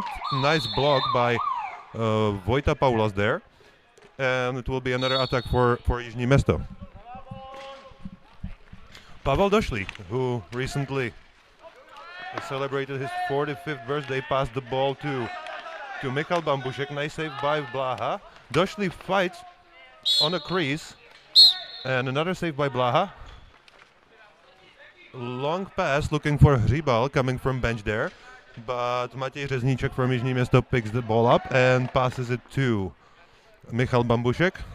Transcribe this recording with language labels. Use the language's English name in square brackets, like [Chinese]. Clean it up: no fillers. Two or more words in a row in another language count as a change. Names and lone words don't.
[English] Nice block by Vojta Paulas there, and it will be another attack for Jižní Město. Pavel Došlík, who recently celebrated his 45th birthday, passed the ball to to Michal Bambušek. Nice save by Blaha. Došli fights on a crease. And another save by Blaha. Long pass looking for Hřibal coming from bench there. But Matěj Řezníček from Jižní Město picks the ball up and passes it to Michal Bambušek.